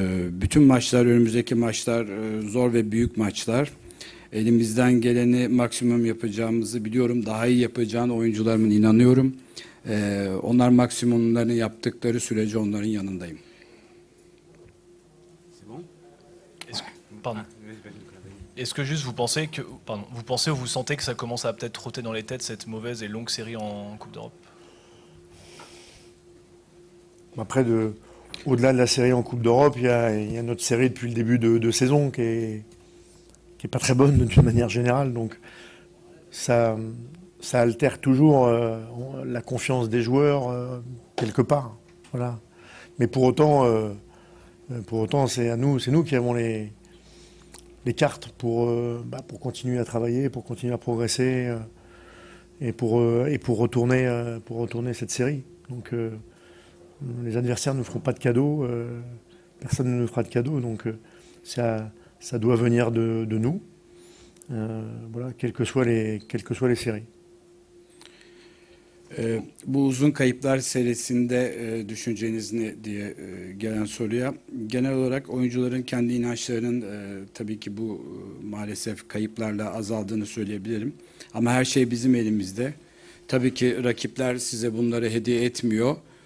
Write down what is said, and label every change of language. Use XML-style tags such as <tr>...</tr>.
<tr>Bütün maçlar, önümüzdeki maçlar zor ve büyük maçlar. Elimizden geleni maksimum yapacağımızı biliyorum. Daha iyi yapacağını oyuncularımın inanıyorum. Onlar maksimumlarını yaptıkları sürece onların yanındayım.</tr> <fr>Pardon. Est-ce que juste vous pensez ou vous sentez que ça commence à peut-être trotter dans les têtes cette mauvaise et longue série en Coupe d'Europe? Après, au-delà de la série en Coupe d'Europe, il y a notre série depuis le début de saison qui est pas très bonne d'une manière générale. Donc ça altère toujours la confiance des joueurs quelque part. Voilà. Mais pour autant, c'est nous qui avons les cartes pour continuer à travailler, pour continuer à progresser et pour retourner cette série. Donc les adversaires ne nous feront pas de cadeaux, personne ne nous fera de cadeaux, donc ça doit venir de nous, voilà, quelles que soient les séries.</fr> <tr>Bu uzun kayıplar serisinde düşünceniz ne diye gelen soruya, genel olarak oyuncuların kendi inançlarının tabii ki bu maalesef kayıplarla azaldığını söyleyebilirim. Ama her şey bizim elimizde. Tabii ki rakipler size bunları hediye etmiyor.</tr>